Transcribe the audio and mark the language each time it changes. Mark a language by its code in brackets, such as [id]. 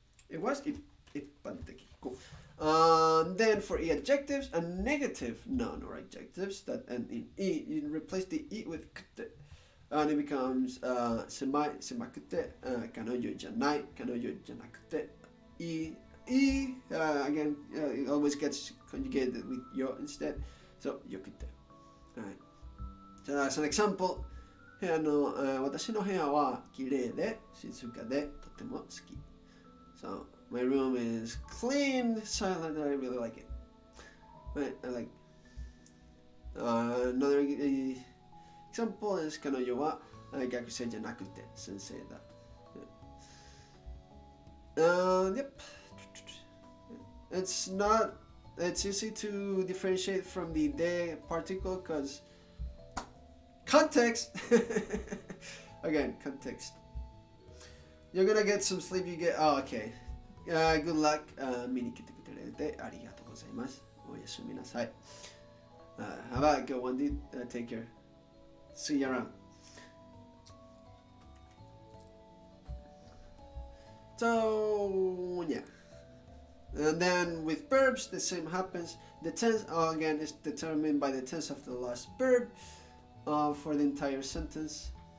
[en] It was ippanteki. Cool. Then for adjectives and negative noun or adjectives that end in e, you replace the e with kute, and it becomes semakute, kanoyo janai, kanoyo janakute. Again, it always gets conjugated with yo instead, so yokute. Alright. So as an example, [ja] 私の部屋は綺麗で静かでとても好き. [en] So my room is clean, silent, and I really like it. Right, I like. Another example is [ja] 彼女は学生じゃなくて先生だ. [en] Yep. It's easy to differentiate from the de particle because context. Again, context. You're gonna get some sleep. Okay. Good luck. [ja] 見に来てくれてありがとうございます。おやすみなさい。 [en] How about a good one, dude? Take care. See you around. So, yeah. And then with verbs, the same happens. The tense, again, is determined by the tense of the last verb for the entire sentence.